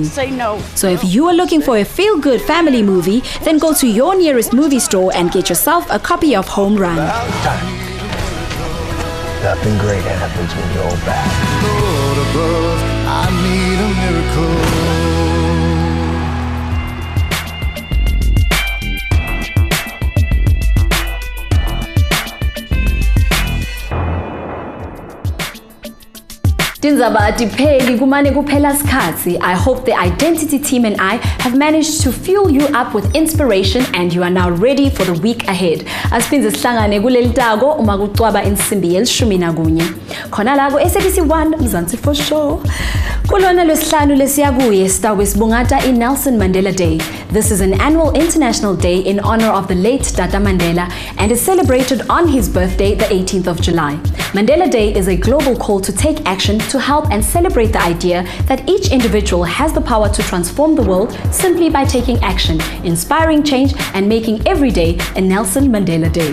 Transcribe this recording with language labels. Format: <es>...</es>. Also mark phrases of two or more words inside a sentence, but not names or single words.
<en>So if you are looking for a feel-good family movie, then go to your nearest movie store and get yourself a copy of Home Run. Nothing great happens when you're back. Lord above, I need a miracle.</en> <ss>Tindzaba adipheli kumane kuphela sikhathi.</ss> <en>I hope the i-Dentity team and I have managed to fuel you up with inspiration and you are now ready for the week ahead.</en> <ss>Asiphindze sihlangane kuleli tako uma kucwaba insimbi ye-11 khona la ku SABC 1 Mzansi</ss> <en>for sure.</en> <ss>Kulona lwesihlanu lesiya kuye sitawube sibungata i-Nelson Mandela Day.</ss> <en>This is an annual international day in honor of the late Tata Mandela and is celebrated on his birthday, the 18th of July. Mandela Day is a global call to take action to help and celebrate the idea that each individual has the power to transform the world simply by taking action, inspiring change, and making every day a Nelson Mandela Day.</en>